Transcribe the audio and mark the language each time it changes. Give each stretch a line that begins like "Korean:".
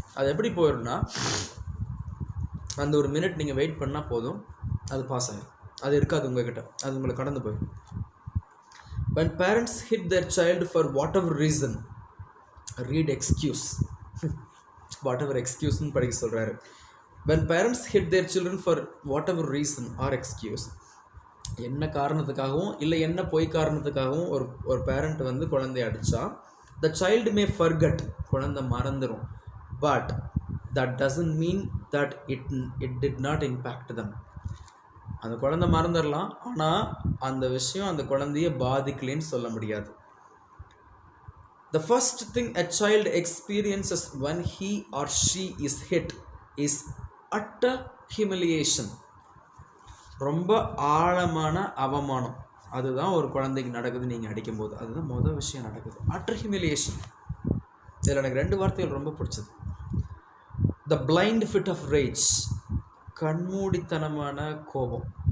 Tamil: அது எப்படி போயிடும்னா, அந்த ஒரு மினிட் நீங்கள் வெயிட் பண்ணால் போதும், அது பாஸ் ஆகிடும், அது இருக்காது உங்ககிட்ட, அது உங்களை கடந்து போயிடும்.
English: when parents hit their child for whatever reason, read excuse whatever excuseன்னு
Tamil: படிக்க சொல்கிறாரு.
English: when parents hit their children for whatever reason or excuse,
Tamil: என்ன காரணத்துக்காகவும் இல்லை என்ன பொய் காரணத்துக்காகவும் ஒரு பேரண்ட் வந்து குழந்தைய அடித்தா,
English: the child may forget,
Tamil: குழந்தை மறந்துடும்,
English: but that doesn't mean that it did not impact them.
Tamil: அந்த குழந்தை மறந்துடலாம், ஆனால் அந்த விஷயம் அந்த குழந்தைய பாதிக்கலைன்னு சொல்ல முடியாது.
English: The first thing a child experiences when he or she is hit is utter humiliation.
Tamil: ரொம்ப ஆழமான அவமானம், அதுதான் ஒரு குழந்தைக்கு நடக்குது நீங்கள் அடிக்கும்போது, அதுதான் மொதல் விஷயம் நடக்குது,
English: utter humiliation.
Tamil: இதில் எனக்கு 2 வார்த்தைகள் ரொம்ப பிடிச்சது.
English: the blind fit of rage,
Tamil: கண்மூடித்தனமான கோபம்.